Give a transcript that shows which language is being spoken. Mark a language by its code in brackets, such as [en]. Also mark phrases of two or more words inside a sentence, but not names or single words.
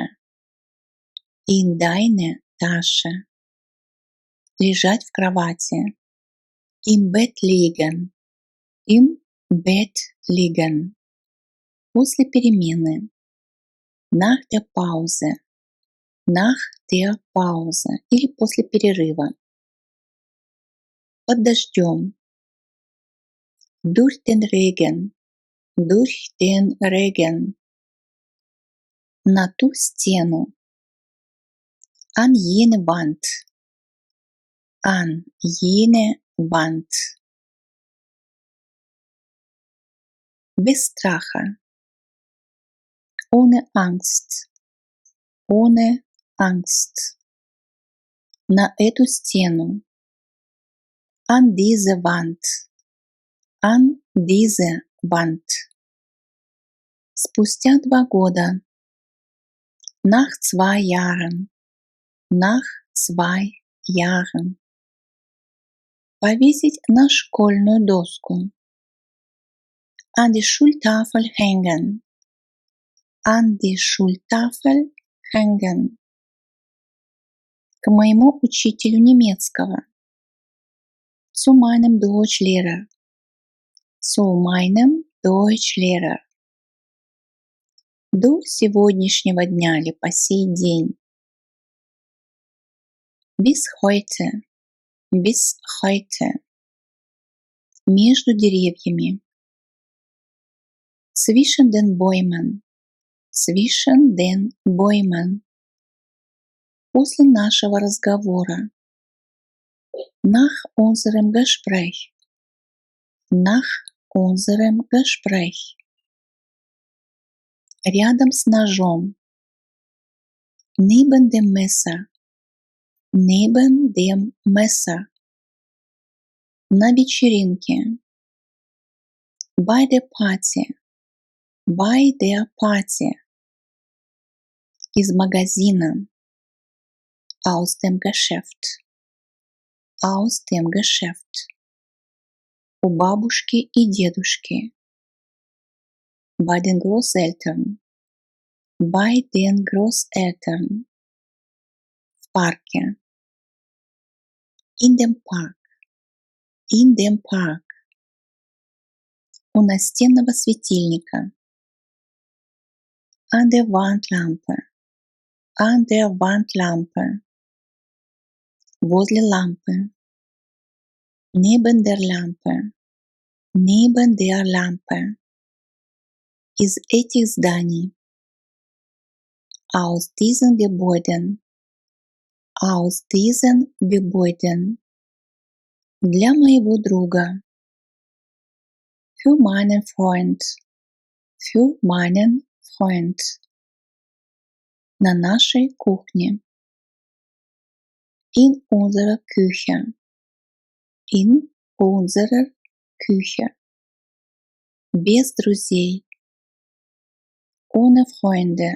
[de] In deine Tasche. [ru] Лежать в кровати. [de] Im Bett liegen. Im Bett liegen. [ru] После перемены. [de] Nach der Pause. Nach der Pause. [ru] Или после перерыва. Под дождем. [de] Durch den Regen. Durch den Regen. [ru] На ту стену. [de] An jene Wand. An jene Wand. [ru] Без страха. [de] Ohne Angst. Ohne Angst. [ru] На эту стену. [de] An diese Wand. An diese Wand. [ru] Спустя 2 года. [de] Nach 2 Jahren. Nach 2 Jahren. [ru] Повесить на школьную доску. [de] An die Schultafel hängen. An die Schultafel hängen. [ru] К моему учителю немецкого. [de] Zu meinem Deutschlehrer. Zu meinem Deutschlehrer. [ru] До сегодняшнего дня или по сей день. [de] Bis heute. Bis heute. [ru] Между деревьями. [de] Zwischen den Bäumen. Zwischen den Bäumen. [ru] После нашего разговора. [de] Nach unserem Gespräch. Nach unserem Gespräch. [ru] Рядом с ножом. [de] Neben dem Messer. Neben dem Messer. [ru] На вечеринке. [de] Bei der Party. Bei der Party. [ru] Из магазина. [de] Aus dem Geschäft. Aus dem Geschäft. [ru] У бабушки и дедушки. [de] Bei den Großeltern. Bei den Großeltern. [ru] В парке. [de] In dem Park. In dem Park. [ru] У настенного светильника. [de] An der Wandlampe. An der Wandlampe. [ru] Возле лампы. [de] Neben der Lampe. Neben der Lampe. [ru] Из этих зданий. [de] Aus diesen Gebäuden. Aus diesen Gebäuden. [ru] Для моего друга. [de] Für meinen Freund. Für meinen Freund. [ru] На нашей кухне. [de] In unserer Küche. In unserer Küche. [ru] Без друзей. [de] Ohne Freunde.